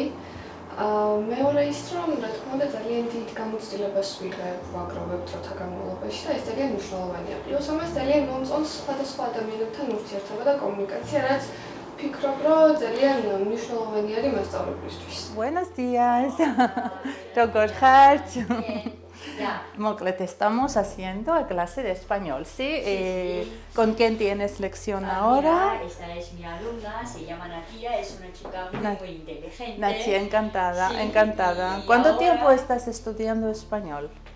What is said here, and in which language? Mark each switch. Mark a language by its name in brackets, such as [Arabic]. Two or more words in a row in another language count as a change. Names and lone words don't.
[Georgian] მეორე ის რომ რა თქმა უნდა ძალიან დიდ გამოცდილებას ვაგროვებთ დროთა განმავლობაში და ეს ძალიან მნიშვნელოვანია. პლუს ამას ძალიან მომწონს სხვადასხვა ადამიანებთან ურთიერთობა და კომუნიკაცია, რაც ფიქრობ, რომ ძალიან მნიშვნელოვანი არის მასწავლებლისთვის. [Spanish] Buenos días. [Georgian] როგორ ხართ? [Spanish] Mokled, estamos haciendo clase de español, ¿sí? ¿Con quién tienes lección ahora? Esta es mi alumna, se llama Natia, es una chica muy inteligente. Natia, encantada, Sí, encantada. y ¿Cuánto ahora- tiempo estás estudiando español?